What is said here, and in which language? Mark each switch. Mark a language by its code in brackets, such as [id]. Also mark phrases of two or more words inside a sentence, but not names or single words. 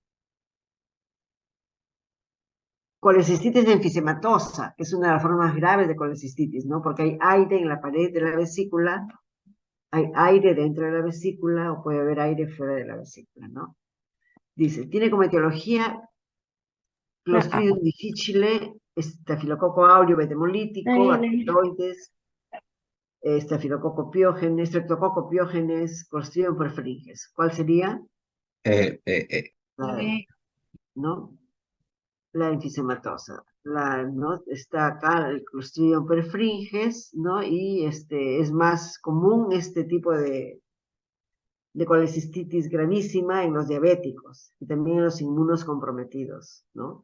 [es] Colecistitis enfisematosa, que es una de las formas graves de colecistitis, ¿no? Porque hay aire en la pared de la vesícula, hay aire dentro de la vesícula o puede haber aire fuera de la vesícula, ¿no? Dice, tiene como etiología Clostridium difficile, estafilococo áureo betemolítico, bacteroides, estafilococo piógenes, streptococo piógenes, Clostridium perfringens. ¿Cuál sería? La D, ¿no? La enfisematosa. ¿No? Está acá el Clostridium perfringens, ¿no? Y es más común este tipo de colecistitis gravísima en los diabéticos y también en los inmunos comprometidos, ¿no?